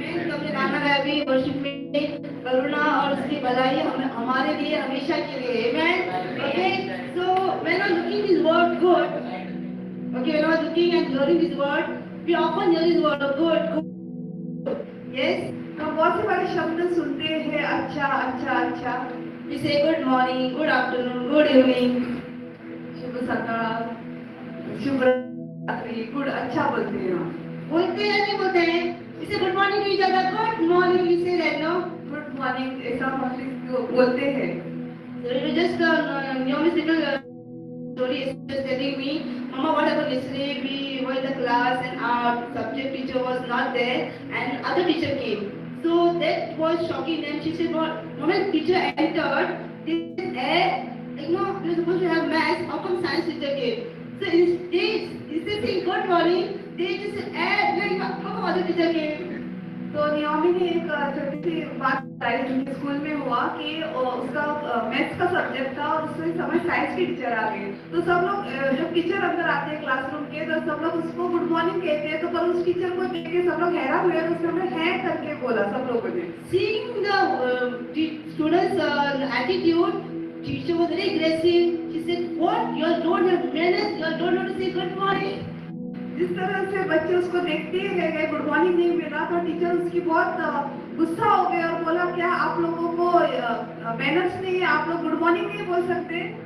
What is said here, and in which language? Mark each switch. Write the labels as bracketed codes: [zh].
[hi] हमने गाना गाया भी वर्शिप में, करुणा और उसकी भलाई हमारे लिए हमेशा के लिए। [en] Amen. Okay, so when I'm looking this word good, okay, when I'm looking and hearing this word, we often hear this word good, good. [hi] Yes, तो बहुत से बार शब्द सुनते हैं अच्छा अच्छा अच्छा। [en] We say good morning, good afternoon, good evening, [mr] शुभ सकाळ, [hi] शुभ रात्रि, गुड अच्छा बोलते हैं। बोलते हैं नहीं बोलते हैं? इसे गुड मॉर्निंग नहीं जाता, good morning [en] we say that, no? [hi] Good morning ऐसा हम बोलते हैं। [en] So it was just Naomi's little story is just telling me, Mama, what happened yesterday? We were in the class and our subject teacher was not there and other teacher came. So that was shocking them. She said, "What? When teacher entered, this air, like no, we were supposed to have maths. How come science teacher came?" So instead of saying good morning, they just said, like how come other teacher came? [hi] तो Naomi ने एक छोटी सी बात बताई उनके school में हुआ कि उसका मैथ्स का सब्जेक्ट था और उसमें समय साइंस की टीचर आ गई। तो सब लोग जब टीचर अंदर आते हैं क्लासरूम के तो सब लोग उसको गुड मॉर्निंग कहते हैं। तो पर उस टीचर को देख के सब लोग हैरान हुए और उसने है करके बोला सब लोगों ने। [en] Seeing the students' attitude, teacher was very aggressive. She said, "What? You don't have manners. You don't know to say good morning." [hi] जिस तरह से बच्चे उसको देखते ही रह गए, गुड मॉर्निंग नहीं मिला तो टीचर उसकी बहुत गुस्सा हो गए और बोला क्या आप लोगों को मैनर्स नहीं है, आप लोग गुड मॉर्निंग नहीं बोल सकते?